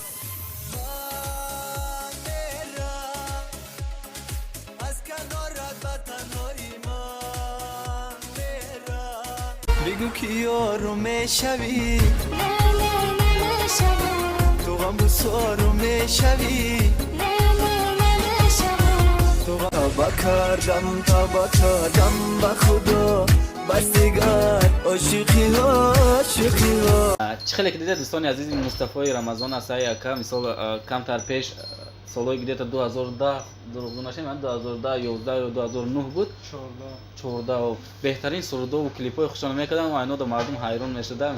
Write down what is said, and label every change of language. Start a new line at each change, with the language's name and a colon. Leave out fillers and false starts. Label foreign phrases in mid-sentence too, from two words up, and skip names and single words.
Persian: از کنارت و تنهایی من میرم بگو که یارو میشوی تو غم بسارو میشوی توبه کردم به خدا بس دیگر عاشقی ها
Tajik: чӣ хеле ки дида дӯстони азизи Мустафои Рамазон аст, ака мисол камтар пеш солҳои где-то 2010 дурӯғгӯ нашавад, 2010 11 ё 2009 буд, 14 беҳтарин сурудову клипҳои хушона мекарданд ва айнода мардум ҳайрон мешуданд.